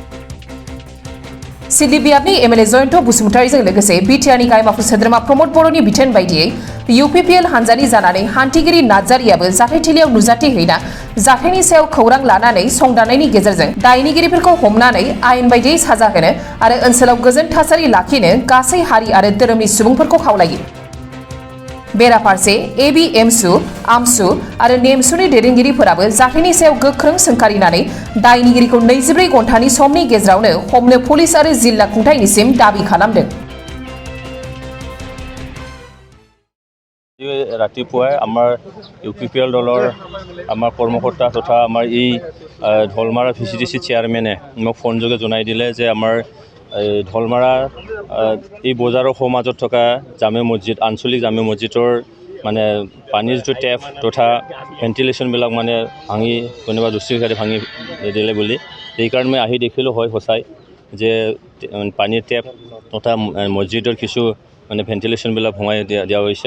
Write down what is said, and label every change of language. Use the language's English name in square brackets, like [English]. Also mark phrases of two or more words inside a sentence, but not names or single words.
[Bodo] सिडली बियाबनि एमएलए जयन्त बसुमतारीजों लोगोसे बिटिआरनि गायमाफु सोद्रोमा प्रमद बर'नि बिथोन बायदियै इउपिपिएल हान्जानि जानानै हान्थिगिरि नार्जारियाबो जाथायथिलियाव नुजाथिहैना जाथायनि सायाव खौरां लानानै संदाननायनि गेजेरजों दायनिगिरिफोरखौ हमनानै आयेन बायदियै साजा होनो आरो ओनसोलाव गोजोन थासारि लाखिनो गासै हारि आरो धोरोमनि सुबुंफोरखौ खावलायो। बेराफारसे एबि एमसु आमसु आरो नेमसुनि दैदेनगिरिफोराबो जाथायनि सायाव गोख्रों सोंखारिनानै दायनिगिरिखौ 24 घन्टानि समनि गेजेरावनो हमनो पुलिस आरो जिल्ला खुंथायनिसिम दाबि खालामदों। [Assamese] ৰাতিপুৱাই আমাৰ ইউপিপিএল দলৰ আমাৰ কৰ্মকৰ্তা তথা আমাৰ এই ঢলমাৰা ভিচিডিচি চেয়াৰমেনে মোক ফোনযোগে জনাই দিলে যে আমাৰ ঢলমাৰা এই বজাৰৰ সমাজত থকা জামে মছজিদ আঞ্চলিক জামে মছজিদৰ মানে পানীৰ যিটো টেপ তথা ভেণ্টিলেশ্যনবিলাক মানে ভাঙি কোনোবা দুষ্কৃতিকাৰী ভাঙি দিলে বুলি সেইকাৰণে মই আহি দেখিলোঁ হয় সঁচাই যে পানীৰ টেপ তথা মছজিদৰ কিছু মানে ভেণ্টিলেশ্যনবিলাক ভঙাই দিয়া হৈছে।